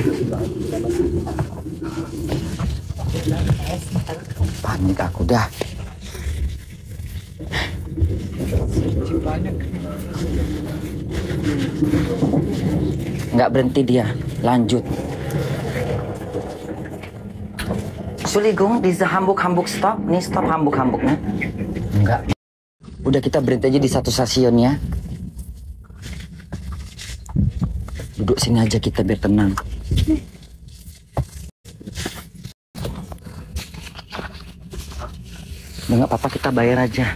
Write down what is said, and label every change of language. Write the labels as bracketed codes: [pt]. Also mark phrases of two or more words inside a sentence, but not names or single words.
[id] Panik aku dah. Nggak berhenti dia, lanjut. [de] Entschuldigung, diese Hamburg stop. [id] Nih stop Hamburgnya. Enggak. Udah, kita berhenti aja di satu stasiun ya. Duduk sini aja kita biar tenang. Nggak apa-apa, kita bayar aja.